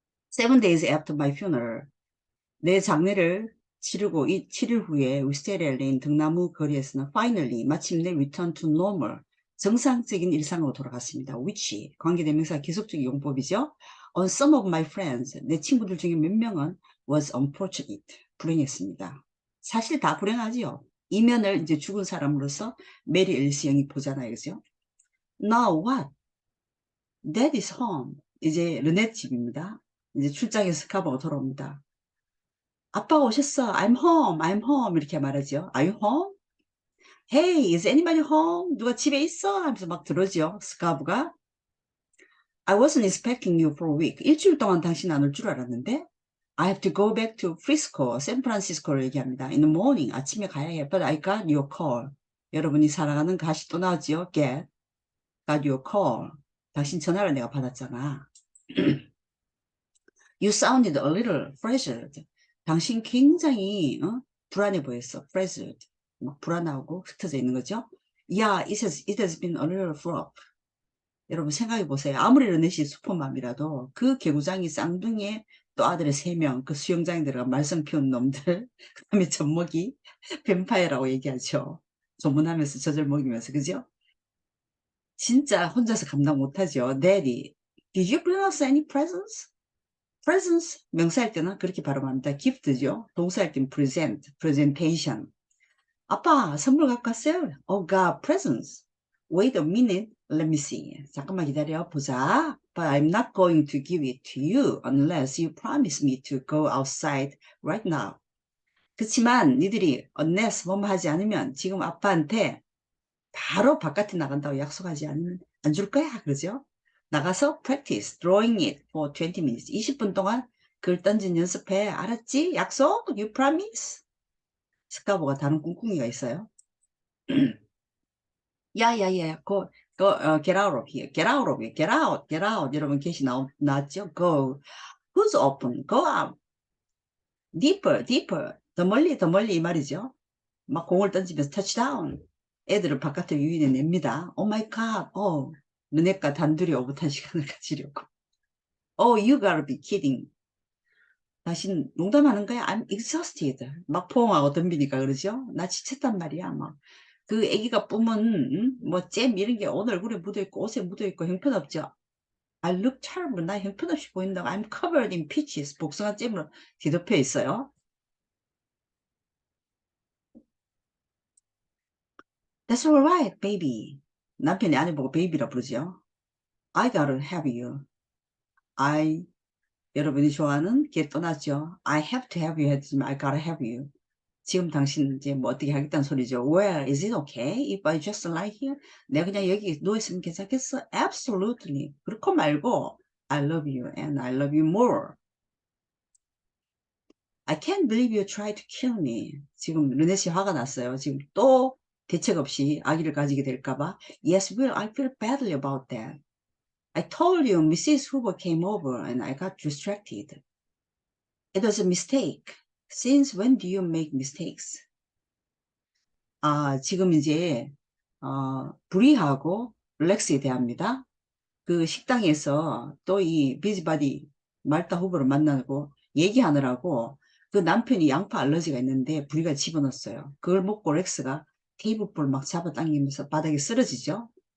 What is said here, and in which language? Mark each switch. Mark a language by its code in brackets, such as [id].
[en] Seven days after my funeral, [ko] 내 장례를 치르고 7일 후에 위스테리아 레인 등나무 거리에서는 finally 마침내 [en] return to normal [ko] 정상적인 일상으로 돌아갔습니다. which 관계대명사 계속적인 용법이죠. [en] On some of my friends [ko] 내 친구들 중에 몇 명은 [en] was unfortunate [ko] 불행했습니다. 사실 다 불행하지요. 이면을 이제 죽은 사람으로서 메리 앨리스 영이 보잖아요. 그죠? [en] Now what? That is home. [ko] 이제 르네 집입니다. 이제 출장에서 스카버가 돌아옵니다. 아빠가 오셨어. [en] I'm home. I'm home. [ko] 이렇게 말하죠. [en] Are you home? Hey, is anybody home? [ko] 누가 집에 있어? 하면서 막 들어오죠. 스카브가. [en] I wasn't expecting you for a week. [ko] 일주일 동안 당신 안 올 줄 알았는데. [en] I have to go back to Frisco, [ko] 샌프란시스코를 얘기합니다. [en] In the morning. [ko] 아침에 가야 해. [en] But I got your call. [ko] 여러분이 사랑하는 가시 또 나오죠. [en] Get. Got your call. [ko] 당신 전화를 내가 받았잖아. [en] You sounded a little frazzled. [ko] 당신 굉장히 불안해 보였어. [en] frazzled. [ko] 막 불안하고 흩어져 있는 거죠. [en] Yeah, it has been a little rough. [ko] 여러분 생각해 보세요. 아무리 르넷이 슈퍼맘이라도 그 개구장이 쌍둥이에 또 아들의 3명, 그 수영장에 들어간 말썽 피운 놈들, 그 다음에 젖먹이, 뱀파이어라고 얘기하죠. 조문하면서 젖을 먹이면서, 그죠? 진짜 혼자서 감당 못하죠. [en] Daddy, did you bring us any presents? [ko] presence 명사할 때는 그렇게 발음합니다. gift죠. 동사할 때는 present, presentation. 아빠 선물 갖고 왔어요? [en] Oh God, presents. Wait a minute, let me see. [ko] 잠깐만 기다려 보자. [en] But I'm not going to give it to you unless you promise me to go outside right now. [ko] 그렇지만 니들이 unless 뭐뭐 하지 않으면 지금 아빠한테 바로 바깥에 나간다고 약속하지 않으면 안 줄 거야. 그러죠? [en] 나가서 practice drawing it for 20 minutes. [ko] 20분 동안 글 던진 연습해. 알았지? 약속? [en] You promise? [ko] 스카보가 다른 꿍꿍이가 있어요. [en] 야야야, get out of here. Get out of here. Get out. Get out. [ko] 여러분 계시 나왔죠? [en] Go. Who's open? Go out. Deeper, deeper. [ko] 더 멀리, 더 멀리 이 말이죠. 막 공을 던지면서 터치다운. 애들을 바깥에 유인해 냅니다. [en] Oh my God. [ko] 너네과 단둘이 오붓한 시간을 가지려고. [en] Oh, you gotta be kidding. [ko] 당신 농담하는 거야? [en] I'm exhausted. [ko] 막 포옹하고 덤비니까 그러죠? 나 지쳤단 말이야. 막. 그 애기가 뿜은 잼 이런 게 옷 얼굴에 묻어있고 옷에 묻어있고 형편없죠? [en] I look terrible. [ko] 나 형편없이 보인다고. [en] I'm covered in peaches. [ko] 복숭아 잼으로 뒤덮여 있어요. [en] That's all right, baby. [ko] 남편이 아내 보고 베이비라 부르죠. [en] I gotta have you. [ko] I 여러분이 좋아하는 게 떠났죠. [en] I have to have you 했지만 I gotta have you. [ko] 지금 당신 이제 뭐 어떻게 하겠다는 소리죠. [en] Where is it okay if I just lie here? [ko] 내가 그냥 여기 누워있으면 괜찮겠어? [en] Absolutely. [ko] 그렇고 말고 [en] I love you and I love you more. I can't believe you tried to kill me. [ko] 지금 르넷이 화가 났어요. 지금 또 대책 없이 아기를 가지게 될까봐. [en] Yes, Will, I feel badly about that. I told you Mrs. Hoover came over and I got distracted. It was a mistake. Since when do you make mistakes? [ko] 지금 이제 브리하고 렉스에 대합니다. 그 식당에서 또 이 비즈바디 말타 후보를 만나고 얘기하느라고 그 남편이 양파 알러지가 있는데 브리가 집어넣었어요. 그걸 먹고 렉스가 테이블볼 막 잡아당기면서 바닥에 쓰러지죠.